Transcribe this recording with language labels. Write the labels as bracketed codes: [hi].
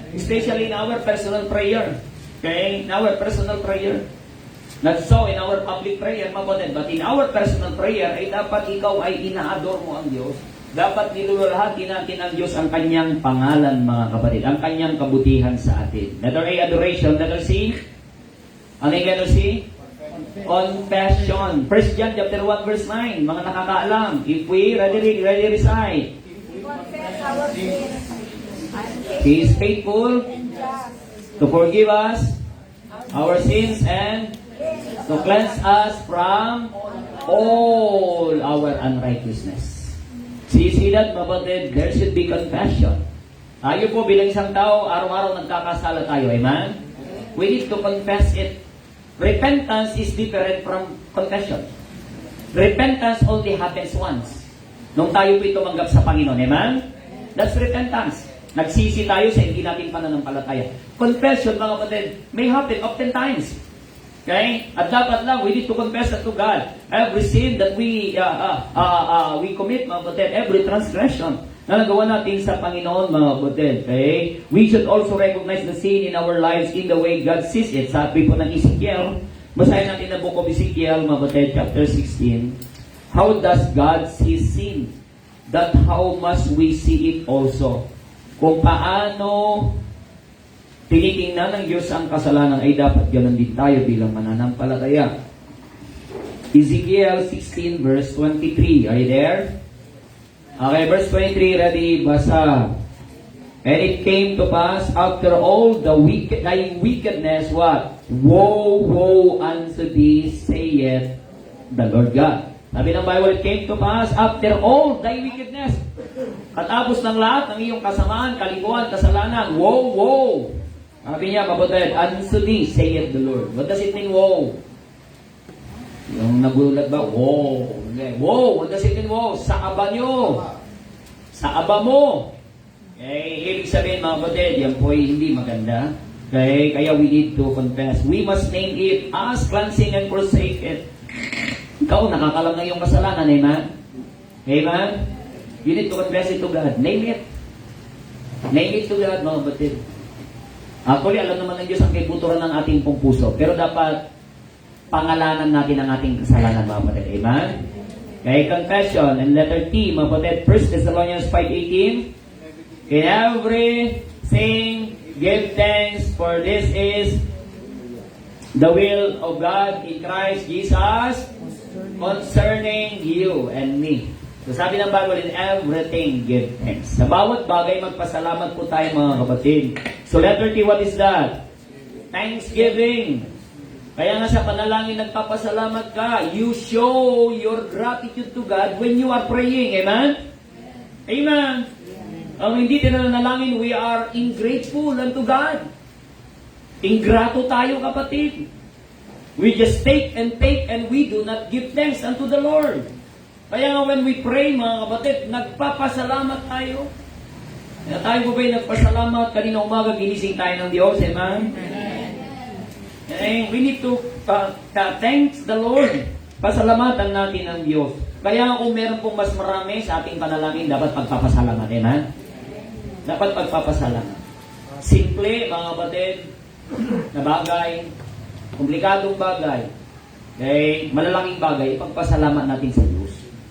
[en] Especially in our personal prayer. Okay? In our personal prayer. Not so in our public prayer, [tl] mga kapatid. [en] But in our personal prayer, [tl] ay dapat ikaw ay ina-adore mo ang Diyos. Dapat nilulahati natin ang Diyos ang Kanyang pangalan, mga kapatid. Ang Kanyang kabutihan sa atin. [en] Letter A, adoration. Letter C, [tl] ano yung [en] letter C? Confession. 1 John chapter 1 verse 9. [tl] Mga nakakaalam. [en] If we ready recite. We confess our sins. He is faithful to forgive us our sins and to cleanse us from all our unrighteousness. So you see that, kapatid, there should be confession. [tl] Tayo po bilang isang tao, araw-araw nagkakasala tayo. [en] Amen? We need to confess it. Repentance is different from confession. Repentance only happens once. [tl] Nung tayo po tumanggap sa Panginoon. Amen? [en] That's repentance. [tl] Nagsisi tayo sa hindi natin pananampalataya. [en] Confession, [tl] mga kapatid, [en] may happen oftentimes. Okay? [tl] At dapat lang, [en] we need to confess that to God. Every sin that we commit, mga kapatid, every transgression [tl] na nagawa natin sa Panginoon, mga kapatid. [en] Okay? We should also recognize the sin in our lives in the way God sees it. [tl] Sabi po ng Ezekiel, Basahin natin ang book of Ezekiel, mga kapatid, chapter 16. [en] How does God see sin? That how must we see it also? [tl] Kung paano tinitingnan ng Diyos ang kasalanan, ay dapat ganoon din tayo bilang mananampalataya. [en] Ezekiel 16 verse 23. Are you there? Okay, verse 23, ready? [tl] Basa. [en] And it came to pass after all thy wickedness, what? Woe, woe unto thee, saith the Lord God. [tl] Sabi ng Bible, [en] it came to pass after all thy wickedness. [tl] Katapos ng lahat ng iyong kasamaan, kalikuan, kasalanan, [en] woe, woe. [tl] Sabi niya, kapatid, [en] unto thee, saith the Lord. What does it mean, woe? [tl] Yung nagulat ba? [en] Woe. Okay. Woe. What does it mean, woe? [tl] Sa aba nyo. Sa aba mo. Okay. Ibig sabihin, mga kapatid, yan po ay hindi maganda. [en] Okay. Kaya we need to confess. We must name it as cleansing and forsake it. [tl] Ikaw, nakakalam na yung kasalanan. [en] Amen? Amen? You need to confess it to God. Name it. Name it to God, [tl] mga kapatid. Actually, alam naman ng Diyos ang kaibuturan ng ating pong puso. Pero dapat pangalanan natin ang ating kasalanan, mga kapatid. [en] Amen? Okay, confession. And letter T, [tl] mga kapatid. [en] 1 Thessalonians 5:18. In everything, give thanks, for this is the will of God in Christ Jesus concerning you and me. So [tl] sabi ng [en] Bible, in everything, give thanks. [tl] Sa bawat bagay, magpasalamat po tayo, mga kapatid. [en] So letter T, what is that? Thanksgiving. [tl] Kaya nga sa panalangin, nagpapasalamat ka. [en] You show your gratitude to God when you are praying. Amen? Amen. [tl] Ang hindi tinanalangin, [en] we are ingrateful unto God. [tl] Ingrato tayo, kapatid. [en] We just take and we do not give thanks unto the Lord. [tl] Kaya nga [en] when we pray, [tl] mga kapatid, nagpapasalamat tayo. Kaya tayo po ba'y nagpasalamat? Kanina umaga, ginising tayo ng Diyos. [en] Amen? And we need to thanks the Lord. [tl] Pasalamatan natin ang Diyos. Kaya kung meron pong mas marami sa ating panalangin, dapat pagpapasalamat. Amen? Dapat pagpapasalamat. Simple, mga kapatid, na bagay, komplikadong bagay, okay, malalaking bagay, ipagpasalamat natin sa Diyos.